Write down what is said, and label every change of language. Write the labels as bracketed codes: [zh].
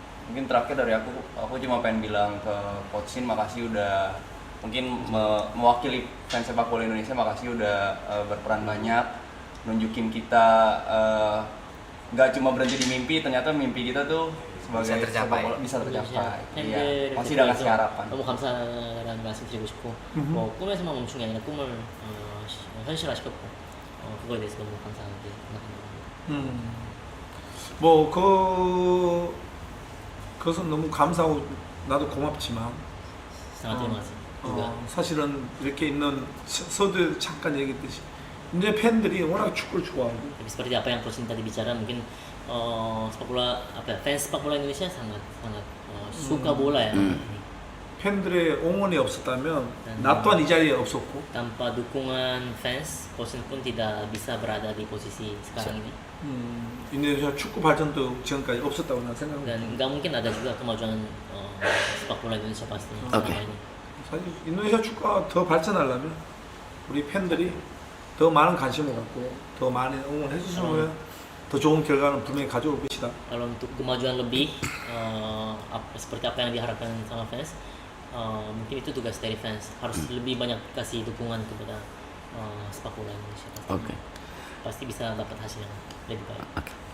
[id] Mungkin terakhir dari aku cuma pengen bilang ke Coach Sin, makasih udah mungkin mewakili fans sepak bola Indonesia, makasih udah berperan banyak, nunjukin kita nggak cuma berhenti di mimpi, ternyata mimpi kita tuh sebagai Bisa tercapai. sepak bola bisa tercapai. Iya, [ko] 팬들을 [id] masih udah kasih [ko] 대해서 [id] harapan. [ko] 너무 감사하다는 말씀 드리고 싶고 뭐 꿈에서만 멈춘 게 아니라 꿈을 현실화시켰고 그거에 대해서 너무 감사하게 생각합니다. 뭐 그것은 너무 감사하고 나도 고맙지만 [id] Sangat terima kasih juga. [ko] 사실은 이렇게 있는 서두 잠깐 얘기했듯이 이제 팬들이 워낙 축구를 좋아하고 [id] Tapi seperti apa yang Coach Sin tadi bicara, mungkin sepak bola fans sepak bola Indonesia sangat suka bola ya. [ko] 팬들의 응원이 없었다면 나 또한 이 자리에 없었고 [id] Tanpa dukungan fans, Coach pun tidak bisa berada di posisi sekarang ini. [ko] 인도네시아 축구 발전도 지금까지 없었다고 난 생각합니다. [id] Dan nggak mungkin ada juga kemajuan sepak bola Indonesia pastinya Oke. selama ini. [ko] 사실 인도네시아 축구가 더 발전하려면 우리 팬들이 더 많은 관심을 갖고 더 많이 응원해 주시면 더 좋은 결과는 분명히 가져올 것이다. [id] Kalau untuk kemajuan lebih seperti apa yang diharapkan sama fans, mungkin itu tugas dari fans, harus lebih banyak kasih dukungan kepada sepak bola Indonesia. Oke. Pasti bisa dapat hasil yang lebih baik.